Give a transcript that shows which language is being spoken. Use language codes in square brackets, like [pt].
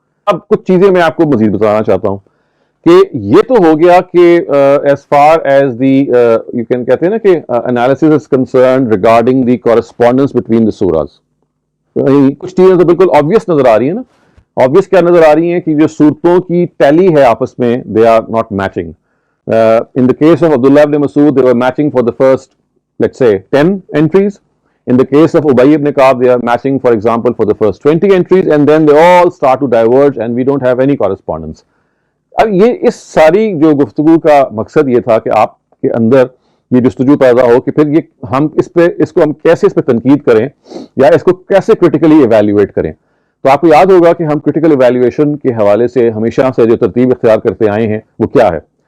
[ur] اب کچھ چیزیں میں آپ کو مزید بتانا چاہتا ہوں کہ یہ تو ہو گیا کہ [en] as far as the you can [ur] کہتے ہیں نا کہ [en] analysis is concerned regarding the correspondence between the surahs. [ur] کچھ چیزیں تو بالکل obvious نظر آ رہی ہیں نا. obvious کیا نظر آ رہی ہیں کہ جو صورتوں کی ٹیلی ہے آپس میں [en] they are not matching. In the case of Abdullah ibn Mas'ud, they were matching for the first, let's say, 10 entries. In the case of Ubay ibn Ka'b, they are matching, for example, for the first 20 entries, and then they all start to diverge, and we don't have any correspondence. [ur] اب یہ اس ساری جو گفتگو کا مقصد یہ تھا کہ آپ کے اندر یہ جستجو پیدا ہو کہ پھر یہ ہم اس کو ہم کیسے اس پہ تنقید کریں یا اس کو کیسے کرٹیکلی ایویلیویٹ کریں. تو آپ کو یاد ہوگا کہ ہم کرٹیکل ایویلیویشن کے حوالے سے ہمیشہ سے جو ترتیب اختیار کرتے آئے ہیں وہ کیا ہے.